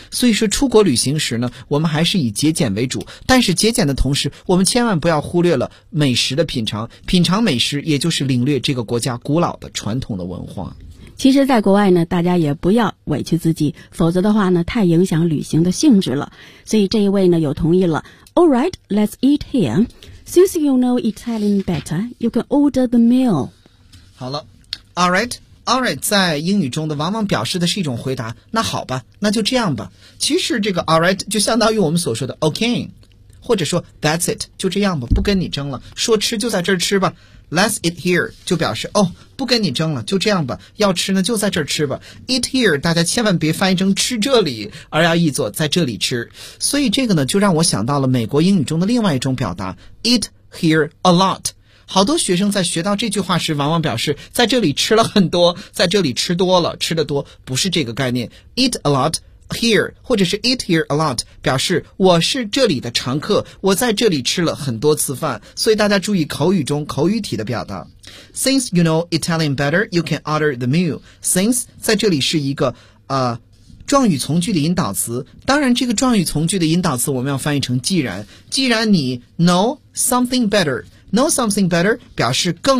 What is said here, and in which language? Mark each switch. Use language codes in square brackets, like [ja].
[zh] 所以说出国旅行时呢，我们还是以节俭为主，但是节俭的同时我们千万不要忽略了美食的品尝，品尝美食也就是领略这个国家古老的传统的文化。其实在国外呢，大家也不要委屈自己，否则的话呢太影响旅行的性质了。所以这一位呢又同意了。 [en] Alright, let's eat here. Since you know Italian better, you can order the meal. [zh] 好了， Alright, Alright 在英语中的往往表示的是一种回答，那好吧，那就这样吧。其实这个 Alright 就相当于我们所说的 OK， 或者说 [en] That's it， [zh] 就这样吧，不跟你争了，说吃就在这儿吃吧。 [en] Let's eat here [zh] 就表示哦，不跟你争了，就这样吧，要吃呢就在这儿吃吧。 [en] Eat here [zh] 大家千万别翻译成吃这里，而要译作在这里吃。所以这个呢就让我想到了美国英语中的另外一种表达， [en] Eat here a lot。 [zh] 好多学生在学到这句话时往往表示在这里吃了很多，在这里吃多了，吃得多，不是这个概念。 [en] Eat a lot here [zh] 或者是 [en] eat here a lot [zh] 表示我是这里的常客，我在这里吃了很多次饭。所以大家注意口语中口语体的表达。 [en] Since you know Italian better, you can order the meal. [zh] Since 在这里是一个状语从句的引导词，当然这个状语从句的引导词我们要翻译成既然。既然你 [en] know something better， [zh] know something better 表示更